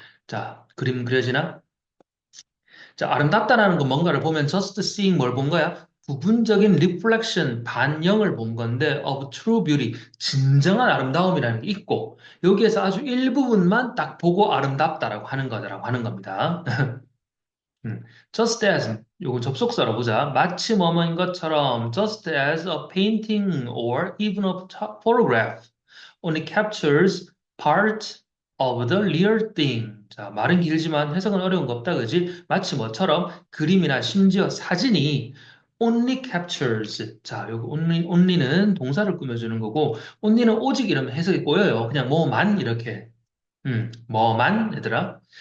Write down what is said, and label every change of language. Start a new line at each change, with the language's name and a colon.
Korean: 자, 그림 그려지나? 자, 아름답다라는 건 뭔가를 보면
English: just seeing
Korean: 뭘 본 거야? 부분적인 reflection, 반영을 본 건데
English: of true beauty,
Korean: 진정한 아름다움이라는 게 있고 여기에서 아주 일부분만 딱 보고 아름답다라고 하는 거다라고 하는 겁니다.
English: Just as,
Korean: 요거 접속사로 보자. 마치 뭐뭐인 것처럼
English: just as a painting or even a photograph only captures part of the real thing.
Korean: 자, 말은 길지만 해석은 어려운 거 없다, 그지? 마치 뭐처럼 그림이나 심지어 사진이
English: only captures.
Korean: 자, 요거 only는 동사를 꾸며주는 거고, only는 오직 이러면 해석이 꼬여요. 그냥 뭐만 이렇게. 뭐만, 얘들아.